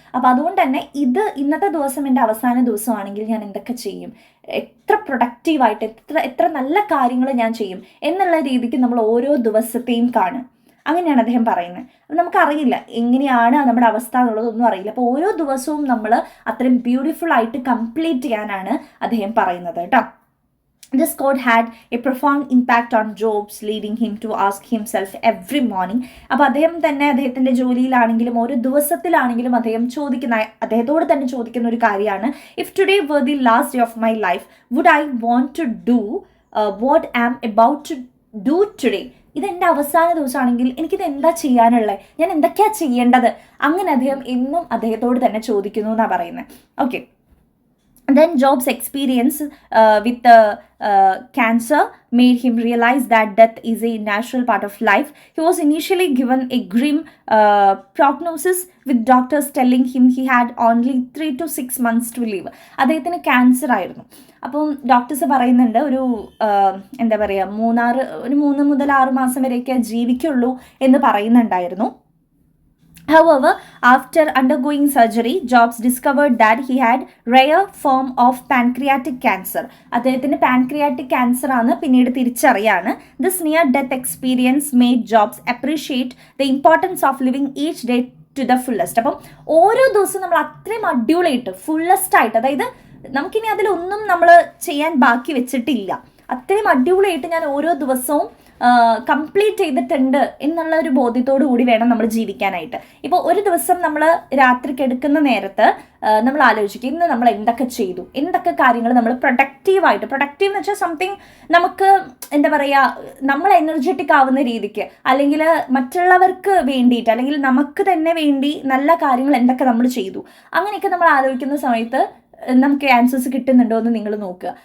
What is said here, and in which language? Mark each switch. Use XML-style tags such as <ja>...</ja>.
<ml>അപ്പം അതുകൊണ്ട് തന്നെ ഇന്നത്തെ ദിവസം എൻ്റെ അവസാന ദിവസമാണെങ്കിൽ ഞാൻ എന്തൊക്കെ ചെയ്യും, എത്ര പ്രൊഡക്റ്റീവായിട്ട് എത്ര നല്ല കാര്യങ്ങൾ ഞാൻ ചെയ്യും എന്നുള്ള രീതിക്ക് നമ്മൾ ഓരോ ദിവസത്തെയും കാണും. അങ്ങനെയാണ് അദ്ദേഹം പറയുന്നത്. നമുക്കറിയില്ല എങ്ങനെയാണ് നമ്മുടെ അവസ്ഥ എന്നുള്ളതൊന്നും അറിയില്ല. അപ്പോൾ ഓരോ ദിവസവും നമ്മൾ അത്രയും ബ്യൂട്ടിഫുൾ ആയിട്ട് കംപ്ലീറ്റ് ചെയ്യാനാണ് അദ്ദേഹം പറയുന്നത് കേട്ടോ.</ml> <en>This quote had a profound impact on Jobs, leading him to ask himself every morning.</en> <ml>അപ്പോൾ അദ്ദേഹം തന്നെ അദ്ദേഹത്തിൻ്റെ ജോലിയിലാണെങ്കിലും ഓരോ ദിവസത്തിലാണെങ്കിലും അദ്ദേഹത്തോട് തന്നെ ചോദിക്കുന്ന ഒരു കാര്യമാണ്,</ml> <en>If today were the last day of my life, would I want to do what I am about to do today?</en> <ml>ഇതെൻ്റെ അവസാന ദിവസമാണെങ്കിൽ എനിക്കിത് എന്താ ചെയ്യാനുള്ളത്, ഞാൻ എന്തൊക്കെയാണ് ചെയ്യേണ്ടത്, അങ്ങനെ അദ്ദേഹം എന്നും അദ്ദേഹത്തോട് തന്നെ ചോദിക്കുന്നു എന്നാണ് പറയുന്നത്. Okay.</ml> <en>Then Job's experience with cancer made him realize that death is a natural part of life. He was initially given a grim prognosis, with doctors telling him he had only 3 to 6 months to live.</en> <ml>അദ്ദേഹത്തിന് cancer ആയിരുന്നു. അപ്പം doctors പറയുന്നുണ്ട് ഒരു എന്താ പറയുക 3 മുതൽ 6 മാസം വരെയൊക്കെ ജീവിക്കുള്ളൂ എന്ന് പറയുന്നുണ്ടായിരുന്നു.</ml> <en>However, after undergoing surgery, Jobs discovered that he had rare form of pancreatic cancer.</en> <ml>അദ്ദേഹത്തിന് പാൻക്രിയാറ്റിക് ക്യാൻസർ ആണ് പിന്നീട് തിരിച്ചറിയാണ്.</ml> <en>This near-death experience made Jobs appreciate the importance of living each day to the fullest.</en> <ml>അപ്പം ഓരോ ദിവസവും നമ്മൾ അത്രയും അടിപൊളിയായിട്ട് fullest ആയിട്ട്, അതായത് നമുക്കിനി അതിലൊന്നും നമ്മൾ ചെയ്യാൻ ബാക്കി വെച്ചിട്ടില്ല, അത്രയും അടിപൊളിയായിട്ട് ഞാൻ ഓരോ ദിവസവും കംപ്ലീറ്റ് ചെയ്തിട്ടുണ്ട് എന്നുള്ള ഒരു ബോധ്യത്തോടു കൂടി വേണം നമ്മൾ ജീവിക്കാനായിട്ട്. ഇപ്പോൾ ഒരു ദിവസം നമ്മൾ രാത്രി കിടക്കുന്ന നേരത്ത് നമ്മൾ ആലോചിക്കും ഇന്ന് നമ്മൾ എന്തൊക്കെ ചെയ്തു, എന്തൊക്കെ കാര്യങ്ങൾ നമ്മൾ പ്രൊഡക്റ്റീവ് എന്ന് വെച്ചാൽ സംതിങ് നമുക്ക് എന്താ പറയുക, നമ്മൾ എനർജറ്റിക് ആവുന്ന രീതിക്ക്, അല്ലെങ്കിൽ മറ്റുള്ളവർക്ക് വേണ്ടിയിട്ട്, അല്ലെങ്കിൽ നമുക്ക് തന്നെ വേണ്ടി നല്ല കാര്യങ്ങൾ എന്തൊക്കെ നമ്മൾ ചെയ്തു, അങ്ങനെയൊക്കെ നമ്മൾ ആലോചിക്കുന്ന സമയത്ത് നമുക്ക് ആൻസേഴ്സ് കിട്ടുന്നുണ്ടോ എന്ന് നിങ്ങൾ നോക്കുക.</ml>